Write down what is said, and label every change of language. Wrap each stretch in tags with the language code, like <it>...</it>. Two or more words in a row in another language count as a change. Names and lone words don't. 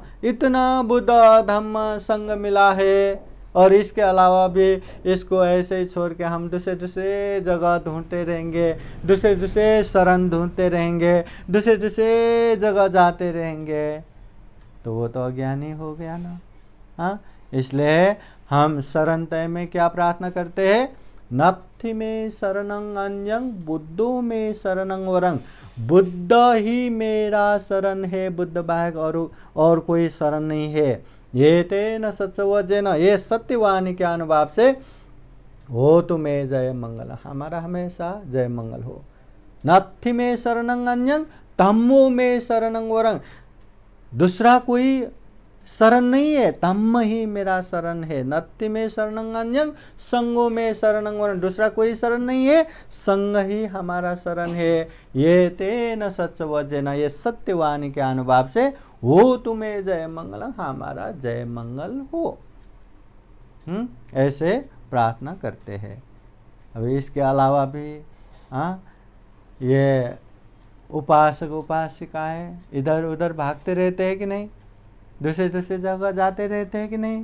<hi>इतना बुद्ध धम्म संघ मिला है, और इसके अलावा भी इसको ऐसे ही छोड़ के हम दूसरे दूसरे जगह ढूंढते रहेंगे, दूसरे दूसरे शरण ढूंढते रहेंगे, दूसरे दूसरे जगह जाते रहेंगे, तो वो तो अज्ञानी हो गया ना। हाँ, इसलिए हम शरण तय में क्या प्रार्थना करते हैं,</hi> <pi>नत्थि में शरणं अन्यं बुद्धो में शरणं वरं।</pi> <hi>बुद्ध ही मेरा शरण है, बुद्ध बाहेक और कोई शरण नहीं है।</hi> <pi>ये तेन सत्सवचन,</pi> <hi>ये सत्यवाणी के अनुभाव से हो तुम्हें जय मंगल, हमारा हमेशा जय मंगल हो।</hi> <pi>नत्थि में शरणं अन्यं धम्मो में शरणं वरं।</pi> <hi>दूसरा कोई शरण नहीं है, धम्म ही मेरा शरण है।</hi> <pi>नत्थि में शरणं अन्यं संगो में शरणं वरं।</pi> <hi>दूसरा कोई शरण नहीं है, संग ही हमारा शरण है।</hi> <pi>ये तेन सत्सवचन,</pi> <hi>ये सत्यवाणी के अनुभाव से हो तुम्हें जय मंगल, हमारा जय मंगल हो। ऐसे प्रार्थना करते हैं। अभी इसके अलावा भी ये उपासक उपासिकाएं इधर उधर भागते रहते हैं कि नहीं, दूसरे दूसरे जगह जाते रहते हैं कि नहीं।</hi>